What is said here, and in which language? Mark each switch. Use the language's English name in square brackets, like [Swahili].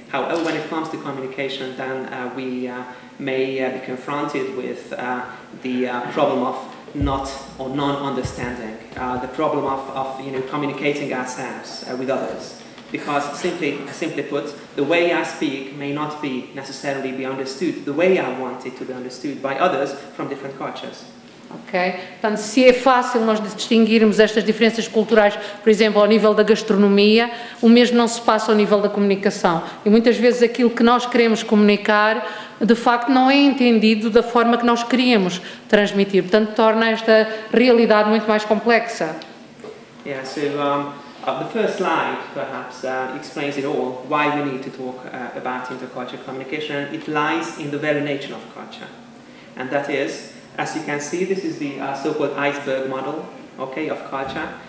[English] However, when it comes to communication, then we may be confronted with the problem of non-understanding, the problem of communicating ourselves with others. Because simply put, the way I speak may not be necessarily be understood the way I want it to be understood by others from different cultures. Ok? [Portuguese] Portanto, se é fácil nós distinguirmos estas diferenças culturais, por exemplo, ao nível da gastronomia, o mesmo não se passa ao nível da comunicação. E muitas vezes aquilo que nós queremos comunicar, de facto, não é entendido da forma que nós queríamos transmitir. Portanto, torna esta realidade muito mais complexa. [English] Yeah, so the first slide perhaps explains it all, why we need to talk about intercultural communication, and it lies in the very nature of culture. And that is, as you can see, this is the so-called iceberg model, okay, of culture.